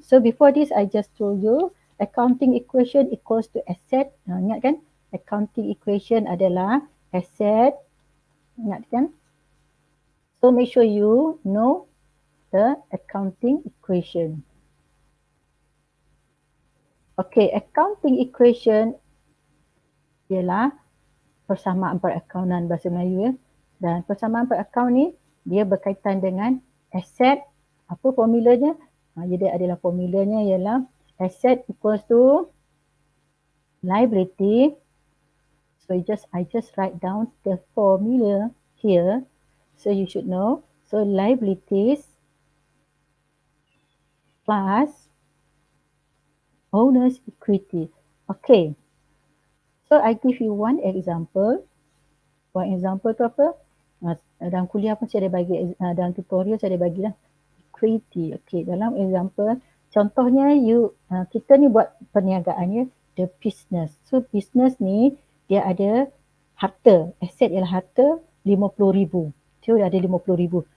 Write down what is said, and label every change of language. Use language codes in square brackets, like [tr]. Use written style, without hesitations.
[en] So before this I just told you accounting equation equals to asset. [ms] Ingat kan? Accounting equation adalah asset. Ingat kan? [en] So make sure you know the accounting equation. [ms] Okay, accounting equation ialah persamaan perakaunan bahasa Melayu ya. Dan persamaan perakaunan ni dia berkaitan dengan asset. Apa formulanya? Jadi adalah formulanya ialah [en] asset equals to liability. So I just write down the formula here. So you should know. So liabilities plus owner's equity. Okay. So I give you one example. One example [ms] tu apa? Dalam kuliah pun saya ada bagi, dalam tutorial saya ada bagilah equity. Okay, dalam example, contohnya kita ni buat perniagaan ya, [en] the business. [ms] So business ni dia ada harta, aset ialah harta 50,000. So dia ada 50,000.